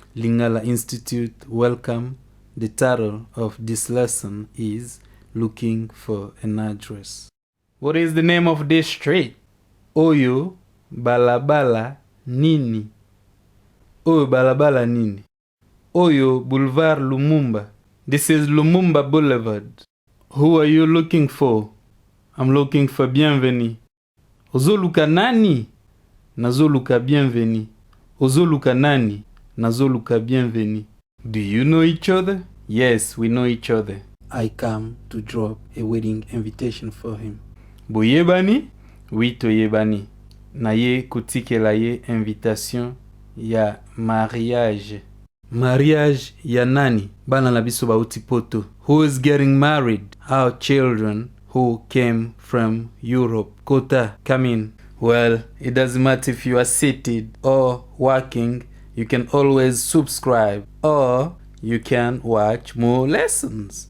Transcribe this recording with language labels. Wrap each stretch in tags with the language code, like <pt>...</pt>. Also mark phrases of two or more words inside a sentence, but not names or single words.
<en>Lingala Institute, welcome. The title of this lesson is Looking for an Address. What is the name of this street?</en> <ln>Oyo Bala-bala Nini. Oyo bala-bala Nini. Oyo Boulevard Lumumba.</ln> <en>This is Lumumba Boulevard. Who are you looking for? I'm looking for Bienvenu.</en> <ln>Ozo luka nani? Nazo luka Bienvenu. Ozo luka nani? Nazo luka Bienvenu.</ln> <en>Do you know each other? Yes, we know each other. I come to drop a wedding invitation for him.</en> <ln>Bo yebani? Oui, toyebani. Na ye tikela ye invitation ya mariage. Mariage ya nani? Bana biso bawuti Poto.</ln> <en>Who is getting married? Our children who came from Europe. Kota, come in. Well, it doesn't matter if you are seated or working. You can always subscribe or you can watch more lessons.</en>